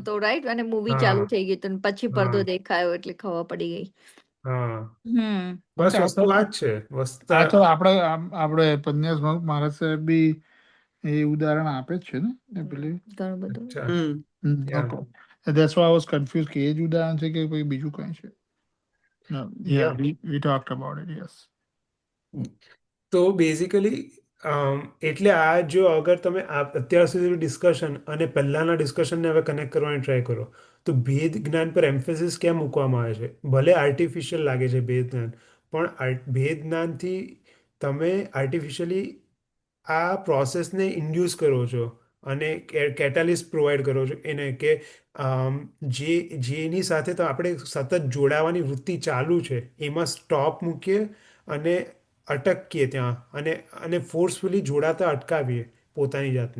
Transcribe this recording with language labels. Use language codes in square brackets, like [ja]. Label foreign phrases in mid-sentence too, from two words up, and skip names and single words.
[gu] નતો, રાઈટ? અને મૂવી ચાલુ હા થઈ ગઈ તો પછી પડદો હા દેખાયો એટલે ખબર પડી ગઈ. હા, કેમ બસ કે વસ્તુ આ જ છે. આ તો આપણે પન્યાસ મહારાજ સાહેબ બી એ ઉદાહરણ આપે જ છે ને એ પેલી. ઘણું બધું. અચ્છા, યા ઓકે, [en] that's why I was confused [gu] કે એ જ ઉદાહરણ છે કે કોઈ બીજું કઈ છે. [en] No, yeah, યા we talked about it, yes. [gu] તો બેઝિકલી એટલે આ જો અગર તમે અત્યાર સુધીનું ડિસ્કશન અને પહેલાંના ડિસ્કશનને હવે કનેક્ટ કરવાની ટ્રાય કરો, તો ભેદ જ્ઞાન પર એમ્ફેસિસ ક્યાં મૂકવામાં આવે છે? ભલે આર્ટિફિશિયલ લાગે છે ભેદ જ્ઞાન, પણ ભેદ જ્ઞાનથી તમે આર્ટિફિશિયલી આ પ્રોસેસને ઇન્ડ્યુસ કરો છો અને કેટાલિસ્ટ પ્રોવાઈડ કરો છો એને, કે જેની સાથે તો આપણે સતત જોડાવાની વૃત્તિ ચાલુ છે એમાં સ્ટોપ મૂકીએ અને અટકીએ ત્યાં, અને ફોર્સફુલી જોડાતા અટકાવીએ પોતાની જાતને.